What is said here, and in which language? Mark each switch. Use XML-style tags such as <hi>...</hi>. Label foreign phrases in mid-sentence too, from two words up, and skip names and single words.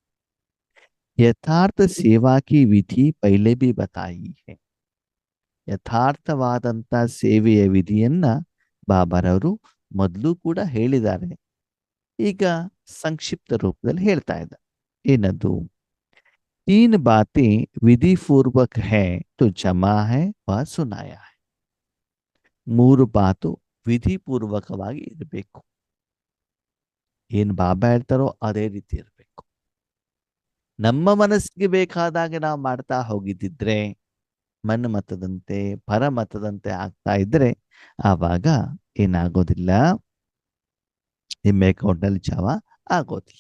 <hi>यथार्थ सेवा की विधि पहले भी बताई है.</hi> <kn>ಯಥಾರ್ಥವಾದಂಥ ಸೇವೆಯ ವಿಧಿಯನ್ನ ಬಾಬಾರವರು ಮೊದಲು ಕೂಡ ಹೇಳಿದ್ದಾರೆ. ಈಗ ಸಂಕ್ಷಿಪ್ತ ರೂಪದಲ್ಲಿ ಹೇಳ್ತಾ ಇದ್ದಾರೆ. ಏನದು?</kn> <hi>3 बातें विधि पूर्वक है तो जमा है व सुनाया है.</hi> <kn>3 ಮಾತು ವಿಧಿಪೂರ್ವಕವಾಗಿ ಇರಬೇಕು. ಏನು ಬಾಬಾ ಹೇಳ್ತಾರೋ ಅದೇ ರೀತಿ ಇರಬೇಕು. ನಮ್ಮ ಮನಸ್ಸಿಗೆ ಬೇಕಾದಾಗೆ ನಾವು ಮಾಡ್ತಾ ಹೋಗಿದ್ದಿದ್ರೆ, ಮನ್ಮತದಂತೆ ಪರಮತದಂತೆ ಆಗ್ತಾ ಇದ್ರೆ ಆವಾಗ ಏನಾಗೋದಿಲ್ಲ, ನಿಮ್ಮ ಅಕೌಂಟ್ನಲ್ಲಿ ಜಮಾ ಆಗೋದಿಲ್ಲ.</kn>